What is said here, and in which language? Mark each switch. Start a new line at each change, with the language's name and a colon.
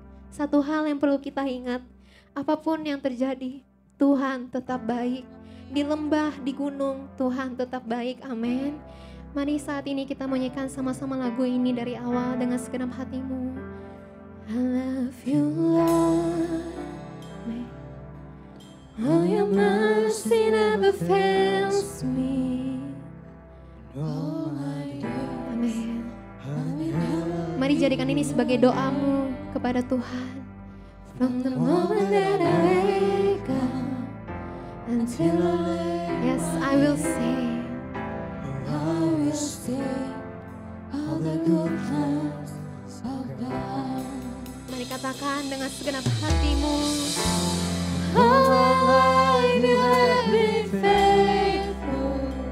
Indonesian: Satu hal yang perlu kita ingat, apapun yang terjadi, Tuhan tetap baik. Di lembah, di gunung, Tuhan tetap baik. Amin. Mari saat ini kita menyanyikan sama-sama lagu ini dari awal dengan segenap hatimu.
English: I love you, Lord. Oh, your mercy never fails me.
Indonesian: Oh, amin. Mari jadikan ini sebagai doamu kepada Tuhan.
English: From the moment that I wake up until yes, I will sing. I will sing all the goodness of God.
Indonesian: Mari katakan dengan segenap hatimu.
English: All my life you have been faithful.